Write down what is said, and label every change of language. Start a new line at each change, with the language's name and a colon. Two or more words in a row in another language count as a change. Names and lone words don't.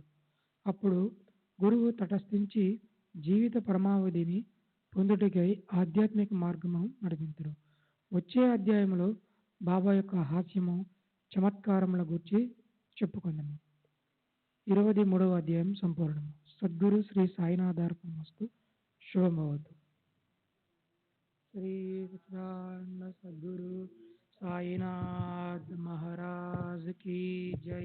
Telugu: అప్పుడు గురువు తటస్థించి జీవిత పరమావధిని పొందుటకై ఆధ్యాత్మిక మార్గము నడిపించరు. వచ్చే అధ్యాయంలో బాబా యొక్క హాస్యము, చమత్కారముల గురించి చెప్పుకుందాము. 23వ అధ్యాయం సంపూర్ణము. సద్గురు శ్రీ సాయినాథార్పణమస్తు.
Sanskrit: शुभमवतु।
Hindi: श्री सच्चिदानंद सद्गुरु साईनाथ महाराज की जय।